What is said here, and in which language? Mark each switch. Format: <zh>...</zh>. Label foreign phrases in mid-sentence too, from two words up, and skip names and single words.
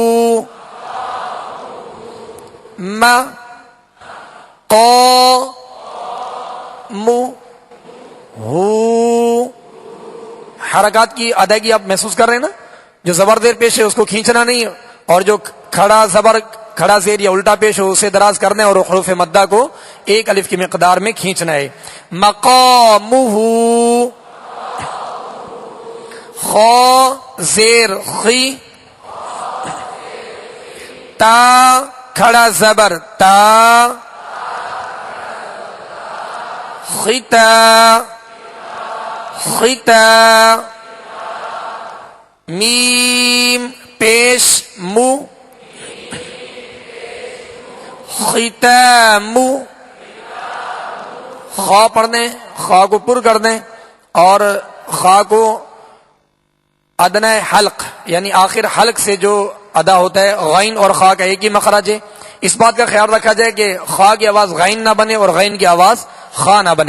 <ur>حرکات کی ادائیگی آپ محسوس کر رہے ہیں نا، جو زبر زیر پیش ہے اس کو کھینچنا نہیں، اور جو کھڑا زیر یا الٹا پیش ہو اسے دراز کرنا ہے، اور حروف مدہ کو ایک الف کی مقدار میں کھینچنا ہے. مقامہ. خا زیر خی، تا کھڑا زبر تا، خطا خطا. میم پیش مو، ختام. خا پڑھنے، خا کو پر کر دیں اور خا کو ادنی حلق یعنی آخر حلق سے جو ادا ہوتا ہے. غین اور خا کا ایک ہی مخرج ہے، اس بات کا خیال رکھا جائے کہ خا کی آواز غین نہ بنے اور غین کی آواز خا نہ بنے.</ur>